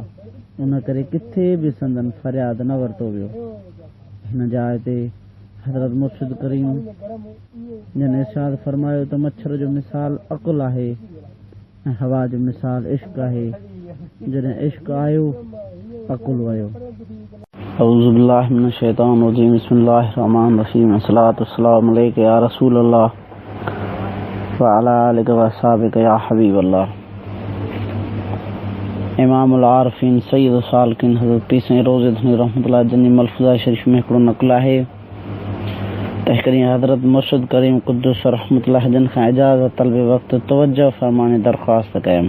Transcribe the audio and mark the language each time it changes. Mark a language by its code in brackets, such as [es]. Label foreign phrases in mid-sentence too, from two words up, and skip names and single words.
[sd] उन करे किथे बि संदन फरियाद न वरितो वियो। हिन जाइ ते हज़रत मुर्शिद करीम जन इरशाद फरमायो त मच्छर जो मिसाल अकुल आहे ऐं हवा जो मिसाल इश्क आहे। जॾहिं इश्क आयो अकुल वियो। [ar] أعوذ بالله من الشيطان الرجيم بسم الله الرحمن الرحيم. الصلاة والسلام عليك يا رسول الله وعلى آلك وأصحابك يا حبيب الله. [sd] इमामुल आरिफीन सैयद सालिकीन हज़रत पीर साईं रोज़े रहमतुल्लाह जनी मलफूज़ात शरीफ में हिकिड़ो नक़ल आहे त हिकु ॾींहुं हज़रत मुर्शिद करीम कुद्दुस रहमतुल्लाह जन खां इजाज़त तलबे वक़्तु तवज्जो फरमाइण दरख़्वास्त कयमि।